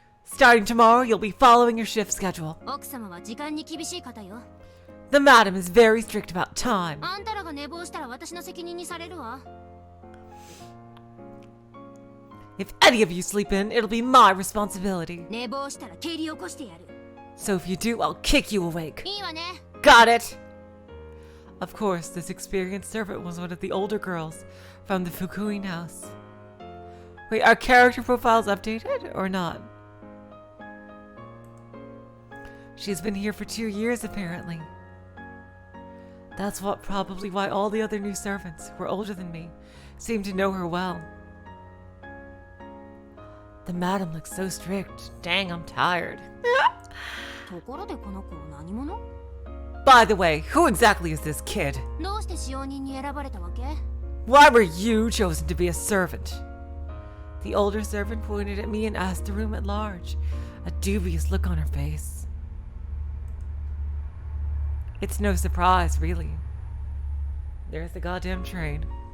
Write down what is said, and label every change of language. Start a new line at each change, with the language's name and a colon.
English: Starting tomorrow, you'll be following your shift schedule.
Japanese: 奥様は時間に厳しい方よ。
English: The madam is very strict about time.
Japanese: あんたらが寝坊したら私の責任にされるわ。
English: If any of you sleep in, it'll be my responsibility.
Japanese: 寝坊したら蹴り起こしてやる。
English: So if you do, I'll kick you awake.
Japanese: いいわね。
English: Got it! Of course, this experienced servant was one of the older girls from the Fukuin house. Wait, are character profiles updated or not? She's been here for 2 years, apparently. That's probably why all the other new servants, who are older than me, seem to know her well. The madam looks so strict. Dang, I'm tired.
Japanese: ところでこの子何者？
English: By the way, who exactly is this kid?
Japanese: どうして使用人に選ばれたわけ？
English: Why were you chosen to be a servant? The older servant pointed at me and asked the room at large, a dubious look on her face. It's no surprise, really. There's the goddamn train.